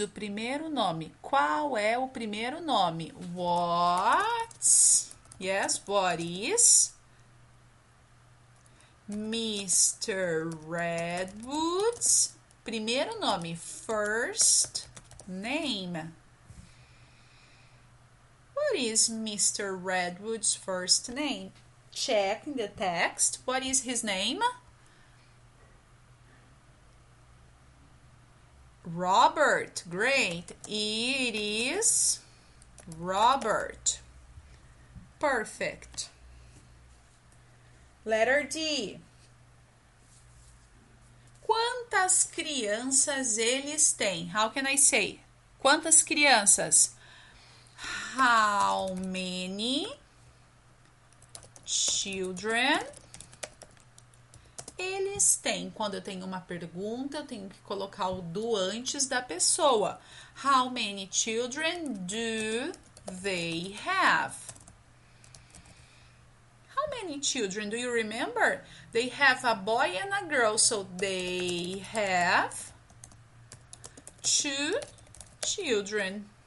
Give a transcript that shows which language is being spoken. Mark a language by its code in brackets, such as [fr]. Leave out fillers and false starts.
[pt] O primeiro nome. Qual é o primeiro nome? [en] What? Yes, what is Mr. [pt] Redwood's primeiro nome? [en] First name. What is Mr. Redwood's first name? check in the text. What is his name? Robert. Great. It is Robert. Perfect. Letter D. [pt] Quantas crianças eles têm? [en] How can I say? [pt] Quantas crianças? [en] How many children [pt] eles têm? Quando eu tenho uma pergunta, eu tenho que colocar o do antes da pessoa. [en] How many children do they have? How many children do you remember? They have a boy and a girl, so they have 2 children.